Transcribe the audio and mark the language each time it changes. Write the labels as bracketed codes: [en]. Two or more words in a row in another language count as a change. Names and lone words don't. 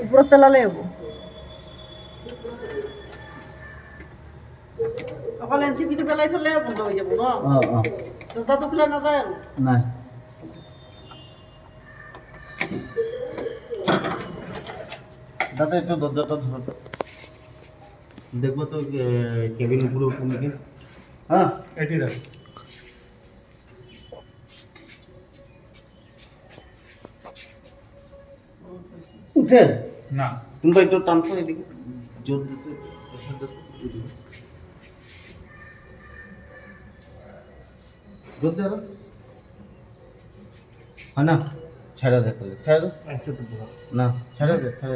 [as] ওপৰত পেলালেই হ'ব অকল এনচিপিটো পেলাই থ'লে বন্ধ হৈ যাব ন দৰ্জাটো খোলা নাযায় আৰু [bn] নাই দাদা একটু দরজাটা ধরো দেখবো তো কেবিন উপরে উঠে নাকি হ্যাঁ এটি রাখ উঠে না তুমি একটু টানতো এদিকে জোর দিতে জোর দে আরো হয় না ছেড়ে দে তাহলে ছেড়ে দে না ছেড়ে দে